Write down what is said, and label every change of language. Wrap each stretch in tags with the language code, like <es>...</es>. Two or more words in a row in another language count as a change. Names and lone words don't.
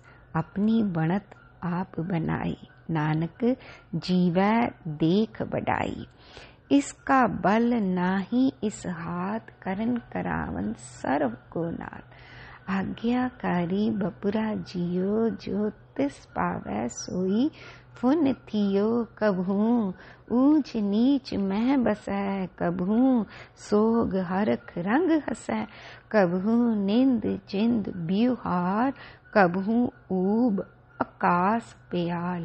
<pa>ਅਪਨੀ ਬਣਤ ਆਪ ਬਨਾਈ, ਨਾਨਕ ਜੀਵੈ ਦੇਖ ਬਡਾਈ। ਇਸ ਕਾ ਬਲ ਨਾਹੀ ਇਸ ਹਾਥ, ਕਰਨ ਕਰਾਵਨ ਸਰਬ ਕੋ ਨਾਥ। ਆਗਿਆਕਾਰੀ ਬਪੁਰਾ ਜੀਉ, ਜੋ ਤਿਸ ਪਾਵੈ ਸੋਈ ਫੁਨ ਥੀਉ। ਕਬਹੂ ਊਚ ਨੀਚ ਮਹਿ ਬਸੈ, ਕਬਹੂ ਸੋਗ ਹਰਖ ਰੰਗ ਹਸੈ। ਕਬਹੂ ਨਿੰਦ ਚਿੰਦ ਬਿਉਹਾਰ, ਕਬਹੂ ਊਭ ਅਕਾਸ ਪਇਆਲ।</pa>